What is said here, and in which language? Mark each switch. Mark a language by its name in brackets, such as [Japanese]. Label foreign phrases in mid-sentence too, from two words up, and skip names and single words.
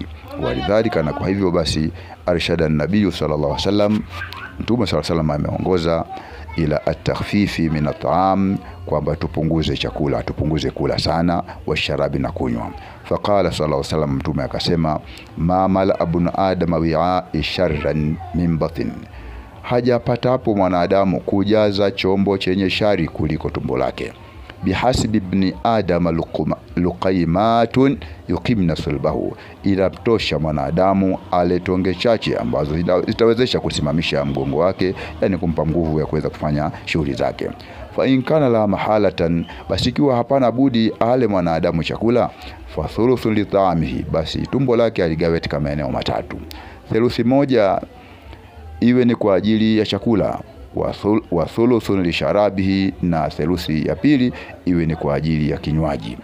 [Swahili] Walidhalika, na kwa hivyo basi, [Arabic] أرشد النبي صلى الله عليه وسلم, [Swahili] Mtume [Arabic] صلى الله عليه وسلم [Swahili] ameongoza [Arabic] إلى التخفيف من الطعام, [Swahili] kwamba tupunguze chakula, tupunguze kula sana, [Arabic] وشراب, [Swahili] na kunywa. [Arabic] فقال صلى الله عليه وسلم, [Swahili] Mtume akasema, [Arabic] ما ملأ ابن آدم وعاء شرا من بطن, [Swahili] hajapata hapo mwanadamu kujaza chombo chenye shari kuliko tumbo lake. [Arabic] بحسب ابن آدم لقيمات يقمن صلبه, [Swahili] ila tosha mwanadamu ale tonge chache ambazo zitawezesha kusimamisha mgongo wake, yani kumpa nguvu ya kuweza kufanya shughuli zake. [Arabic] فإن كان لا محالة, [Swahili] basi ikiwa hapana budi ale mwanadamu chakula, [Arabic] فثلث لطعامه, [Swahili] basi tumbo lake aligawe katika maeneo matatu. Theluthi moja iwe ni kwa ajili ya chakula, [Arabic] وثلث لشرابه, [Swahili] na theluthi ya pili iwe ni kwa ajili ya kinywaji.